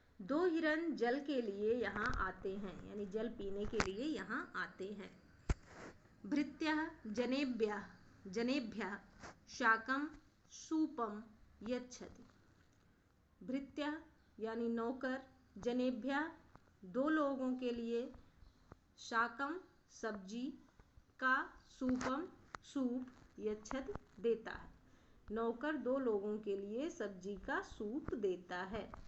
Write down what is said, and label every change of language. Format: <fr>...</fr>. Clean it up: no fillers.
<hi>2 हिरण जल के लिए यहाँ आते हैं यानी जल पीने के लिए यहाँ आते हैं।</hi> <sa>भृत्यः जनेभ्यः शाकं सूपं यच्छति।</sa> <hi>भृत्यः यानी नौकर, जनेभ्यः 2 लोगों के लिए, शाकम सब्जी का, सूपम सूप, यच्छति देता है। नौकर 2 लोगों के लिए सब्जी का सूप देता है।</hi>